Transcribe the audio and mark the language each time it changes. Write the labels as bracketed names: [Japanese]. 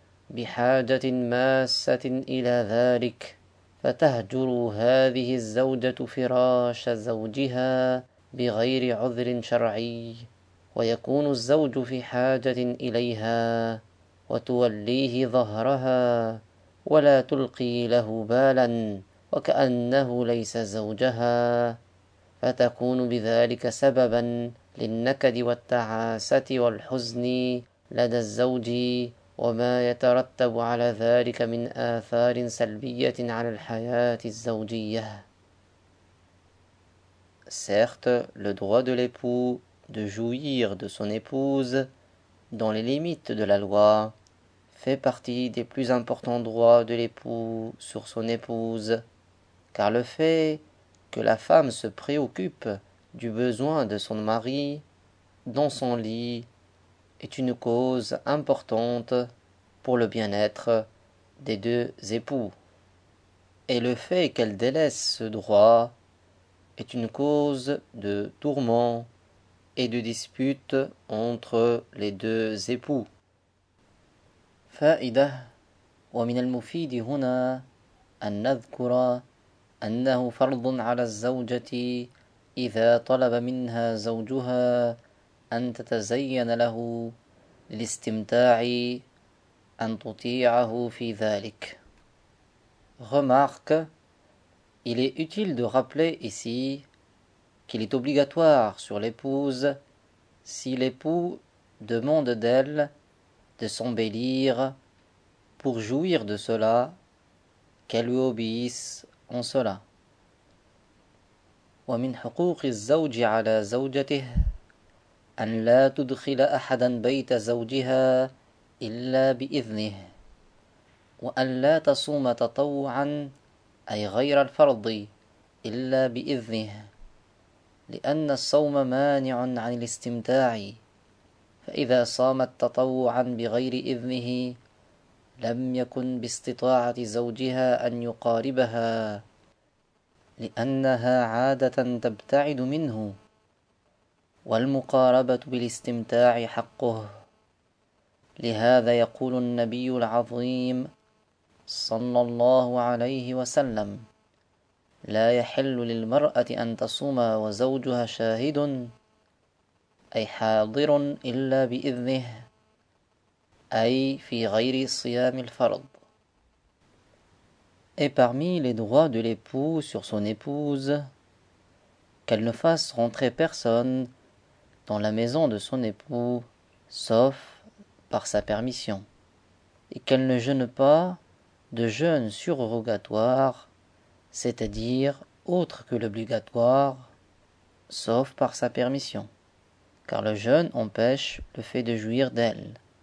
[Arabic] بحاجة ماسة إلى ذلك، فتهجر هذه الزوجة فراش زوجها بغير عذر شرعي، ويكون الزوج في حاجة إليها وتوليه ظهرها ولا تلقي له بالا وكأنه ليس زوجها، فتكون بذلك سببا للنكد والتعاسة والحزن لدى الزوج وما يترتب على ذلك من آثار سلبية على الحياة الزوجية. [French] Certes, le droit de l'époux de jouir de son épouse dans les limites de la loi fait partie des plus importants droits de l'époux sur son épouse, car le fait que la femme se préoccupe du besoin de son mari dans son lit est une cause importante pour le bien-être des deux époux. Et le fait qu'elle délaisse ce droit est une cause de tourment et de dispute entre les deux époux. [Arabic] فائدة: ومن المفيد هنا أن نذكر أنه فرض على الزوجة إذا طلب منها زوجها أن تتزين له للاستمتاع أن تطيعه في ذلك. [French] Remarque: il est utile de rappeler ici qu'il est obligatoire sur l'épouse, si l'époux demande d'elle de s'embellir pour jouir de cela, qu'elle lui obéisse en cela. [Arabic] ومن حقوق الزوج على زوجته أن لا تدخل أحدا بيت زوجها إلا بإذنه، وأن لا تصوم تطوعا أي غير الفرض إلا بإذنه، لأن الصوم مانع عن الاستمتاع، فإذا صامت تطوعا بغير إذنه لم يكن باستطاعة زوجها أن يقاربها، لأنها عادة تبتعد منه، والمقاربة بالاستمتاع حقه. لهذا يقول النبي العظيم صلى الله عليه وسلم: لا يحل للمرأة أن تصوم وزوجها شاهد أي حاضر إلا بإذنه، أي في غير صيام الفرض. [French] Et parmi les droits de l'époux sur son épouse, qu'elle ne fasse rentrer personne dans la maison de son époux, sauf par sa permission, et qu'elle ne jeûne pas de jeûne surogatoire, c'est-à-dire autre que l'obligatoire, sauf par sa permission, car le jeûne empêche le fait de jouir d'elle.